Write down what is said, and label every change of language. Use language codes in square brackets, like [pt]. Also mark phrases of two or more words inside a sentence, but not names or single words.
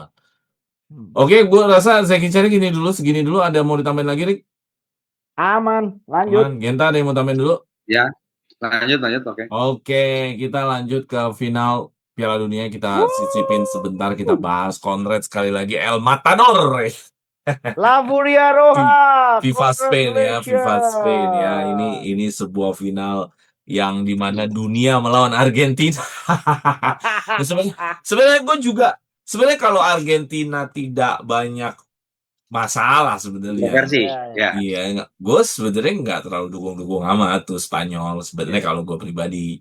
[id] Hmm. Oke, gue rasa Zeki Celik gini dulu, segini dulu. Ada mau ditambahin lagi, Rik? Aman, lanjut. Aman. Genta ada yang mau tambahin dulu? Ya, lanjut, oke. Oke, kita lanjut ke final Piala Dunia. Kita sisipin sebentar, kita bahas. Congrats sekali lagi El Matador. La Furia Roja, [en] Viva Spain [id] ya, [en] Viva Spain [id] ya. congratulations. Ini sebuah final yang dimana dunia melawan Argentina. Nah, sebenarnya gue juga sebenarnya kalau Argentina tidak banyak masalah sebenarnya. Kontroversi, Ya, ya. ya. Iya, gue sebenarnya nggak terlalu dukung-dukung amat tuh Spanyol sebenarnya kalau gue pribadi.